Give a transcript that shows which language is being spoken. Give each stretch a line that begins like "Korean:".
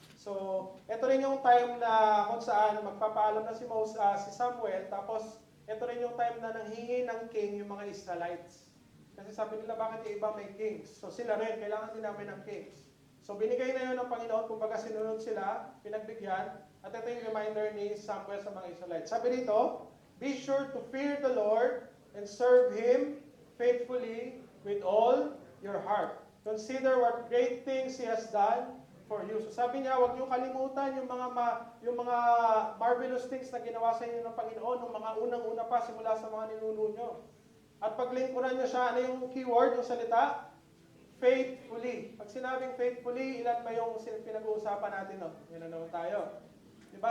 Filipino: So, ito rin yung time na kung saan magpapaalam na si Samuel, tapos ito rin yung time na nanghingi ng king yung mga Israelites. Kasi sabi nila, bakit yung iba may kings? So sila rin, kailangan din namin ng kings. So binigay na yun ng Panginoon, kumbaga sinunod sila, pinagbigyan, at ito yung reminder ni Samuel sa mga Israelites. Sabi dito,
English: be sure to fear the Lord and serve Him faithfully with all your heart. Consider what great things He has done for you.
Filipino: So sabi niya, huwag niyo kalimutan yung mga
English: marvelous things
Filipino: na ginawa sa inyo ng Panginoon, yung mga unang-una pa simula sa mga ninuno nyo. At paglingkuran niyo siya, ano yung keyword, yung salita? Faithfully. Pag sinabing faithfully, ilan ba yung pinag-uusapan natin? No? Yan na naman tayo. Diba?